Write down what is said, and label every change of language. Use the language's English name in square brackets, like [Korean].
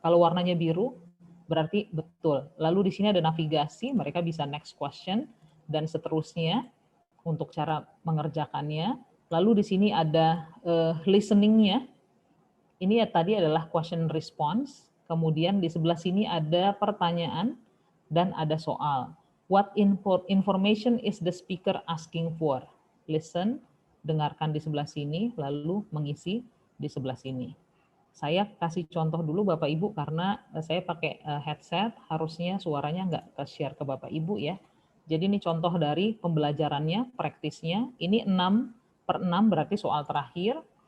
[Indonesian] Kalau warnanya biru berarti betul. Lalu di sini ada navigasi, mereka bisa [English] next question [Indonesian] dan seterusnya untuk cara mengerjakannya. Lalu di sini ada listening-nya. Ini ya tadi adalah question response. Kemudian di sebelah sini ada pertanyaan dan ada soal. [English] What information is the speaker asking for? [Indonesian] Listen, dengarkan di sebelah sini, lalu mengisi di sebelah sini. Saya kasih contoh dulu Bapak Ibu karena saya pakai headset, harusnya suaranya nggak ke-share ke Bapak Ibu ya. Jadi ini contoh dari pembelajarannya, praktisnya. Ini 6/6 berarti soal terakhir.